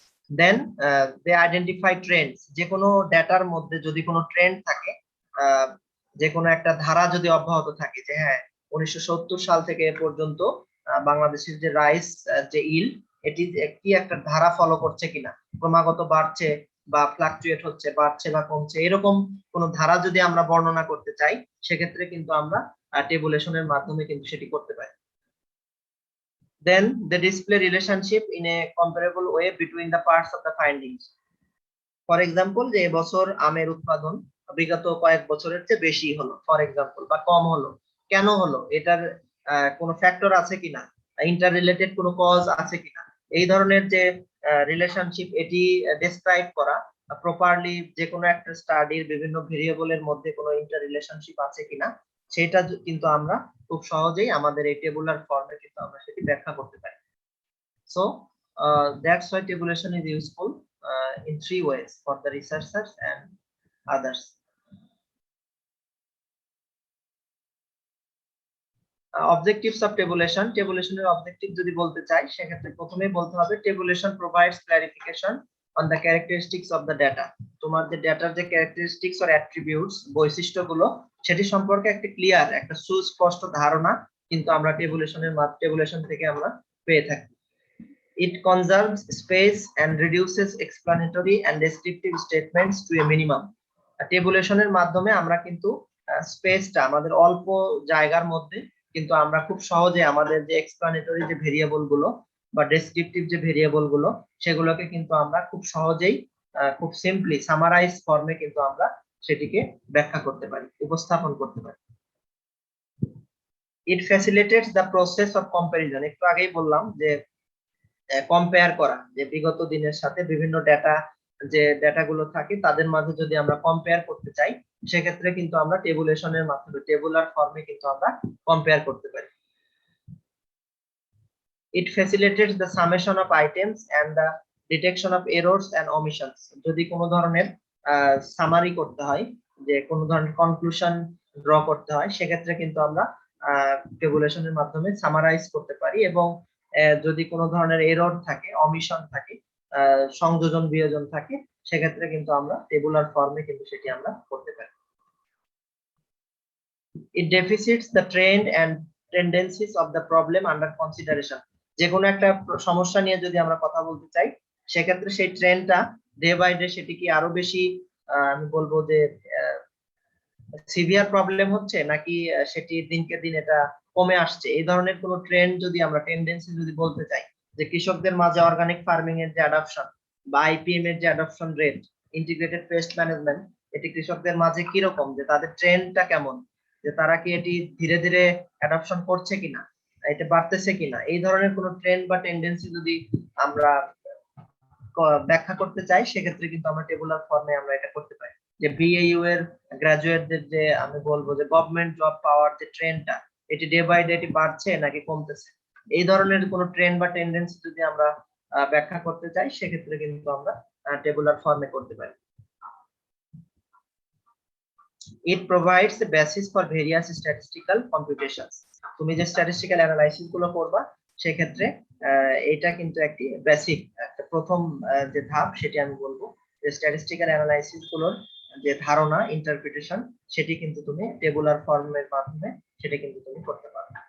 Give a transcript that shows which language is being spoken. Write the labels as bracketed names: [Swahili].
[English] Then they identify trends. [Bangla] যে কোনো ডেটার মধ্যে যদি কোনো ট্রেন্ড থাকে, যে কোনো একটা ধারা যদি অব্যাহত থাকে, যে হ্যাঁ 1970 সাল থেকে এ পর্যন্ত বাংলাদেশের যে রাইস যে ইল্ড, এটি কি একটা ধারা ফলো করছে কিনা, ক্রমাগত বাড়ছে বা ফ্লাকচুয়েট হচ্ছে, বাড়ছে বা কমছে, এরকম কোন ধারা যদি আমরা বর্ণনা করতে চাই, সেক্ষেত্রে কিন্তু আমরা টেবুলেশনের মাধ্যমে কিন্তু সেটি করতে পারি। [English] Then they display relationship in a comparable way between the parts of the findings. For example, [Bangla] যে এবছর আমের উৎপাদন বিগত কয়েক বছরের চেয়ে বেশি হলো, ফর এক্সাম্পল, বা কম হলো, কেন হলো, এটার কোনো ফ্যাক্টর আছে কিনা, ইন্টার রিলেটেড কোনো কজ আছে কিনা, এই ধরনের যে রিলেশনশিপ, এটি ডেসক্রাইব করা প্রপারলি, যে কোনো একটা স্টাডির বিভিন্ন ভেরিয়েবলের মধ্যে কোনো ইন্টার রিলেশনশিপ আছে কিনা, সেটা কিন্তু আমরা খুব সহজেই আমাদের এই টেবুলার ফর্মে কিন্তু আমরা সেটি ব্যাখ্যা করতে পারি। [English] So that's why tabulation is useful in 3 ways for the researchers and others. Objectives of tabulation. Tabulation [Bangla] এর অবজেক্টিভ যদি বলতে চাই, সেক্ষেত্রে প্রথমেই বলতে হবে [English] tabulation provides clarification on the characteristics of the data. [Bangla] তোমার যে ডেটার যে ক্যারেক্টারিস্টিক্স অর অ্যাট্রিবিউটস, বৈশিষ্ট্যগুলো, সেটি সম্পর্কে একটা ক্লিয়ার, একটা সুস্পষ্ট ধারণা কিন্তু আমরা টেবুলেশন থেকে আমরা পেয়ে থাকি। [English] It conserves space and reduces explanatory and descriptive statements to a minimum. [Bangla] টেবুলেশনের মাধ্যমে আমরা কিন্তু স্পেসটা, আমাদের অল্প জায়গার মধ্যে কিন্তু আমরা খুব সহজে আমাদের যে এক্সপ্লানেটরি যে ভেরিয়েবল গুলো বা ডেসক্রিপটিভ যে ভেরিয়েবল গুলো, সেগুলোকে কিন্তু আমরা খুব সহজেই খুব সিম্পলি সামারাইজ ফর্মে কিন্তু আমরা সেটিকে ব্যাখ্যা করতে পারি, উপস্থাপন করতে পারি। [English] It facilitates the process of comparison. [Bangla] একটু আগেই বললাম যে কম্পেয়ার করা, যে বিগত দিনের সাথে বিভিন্ন ডেটা, যে ডেটাগুলো থাকে তাদের মাঝে যদি আমরা কম্পেয়ার করতে চাই, সেক্ষেত্রে কিন্তু আমরা টেবুলেশনের মাধ্যমে, টেবুলার ফর্মে কিন্তু আমরা কম্পেয়ার করতে পারি। [English] It facilitates the summation of items and the detection of errors and omissions. [Bangla] যদি কোনো ধরনের সামারি করতে হয়, যে কোনো ধরনের কনক্লুশন ড্র করতে হয়, সেক্ষেত্রে কিন্তু আমরা টেবুলেশনের মাধ্যমে সামারাইজ করতে পারি, এবং যদি কোনো ধরনের এরর থাকে, অমিশন থাকে, সংযোজন বিয়োজন থাকে, সেক্ষেত্রে কিন্তু আমরা টেবুলার ফর্মে কিন্তু সেটি আমরা করতে পারি। [English] It deficits the trend and tendencies of the problem under consideration. [Bangla] যে কোনো একটা সমস্যা নিয়ে যদি আমরা কথা বলতে চাই, সেক্ষেত্রে সেই ট্রেন্ডটা ডে বাই ডে সেটি কি আরো বেশি, আমি বলবো যে সিভিয়ার প্রবলেম হচ্ছে, নাকি সেটি দিনকে দিন এটা কমে আসছে, এই ধরনের কোনো ট্রেন্ড যদি আমরা, টেন্ডেন্সি যদি বলতে চাই, যে কৃষকদের মাঝে অর্গানিক ফার্মিং এর যে অ্যাডপশন বা আইপিএম এর যে adoption rate, integrated pest management, এটি কৃষকদের মাঝে কি রকম, যে তাদের ট্রেন্ডটা কেমন, যে তারা কি এটি ধীরে ধীরে অ্যাডপশন করছে কিনা, এটা বাড়তেছে কিনা, এই ধরনের কোনো ট্রেন্ড বা টেন্ডেন্সি যদি আমরা ব্যাখ্যা করতে চাই, সেক্ষেত্রে কিন্তু আমরা টেবুলার ফর্মে আমরা এটা করতে পারি। যে বিএইউ এর গ্রাজুয়েটদের যে, আমি বলবো যে গভর্নমেন্ট জব পাওয়ার যে ট্রেন্ডটা, এটি ডে বাই ডে এটি বাড়ছে নাকি কমতেছে, এই ধরনের কোনো ট্রেন্ড বা টেন্ডেন্সি যদি আমরা ব্যাখ্যা করতে চাই সেক্ষেত্রে কিন্তু আমরা টেবুলার ফর্মে করতে পারি। [English] It provides the basis for various statistical computations. [Bangla] তুমি যে স্ট্যাটিস্টিক্যাল অ্যানালাইসিস গুলো করবা সেক্ষেত্রে এটা কিন্তু একটি বেসিক একটা প্রথম যে ধাপ সেটি আমি বলবো যে স্ট্যাটিস্টিক্যাল অ্যানালাইসিস গুলোর যে ধারণা ইন্টারপ্রিটেশন সেটি কিন্তু তুমি টেবুলার ফর্মের মাধ্যমে সেটা কিন্তু তুমি করতে পারো।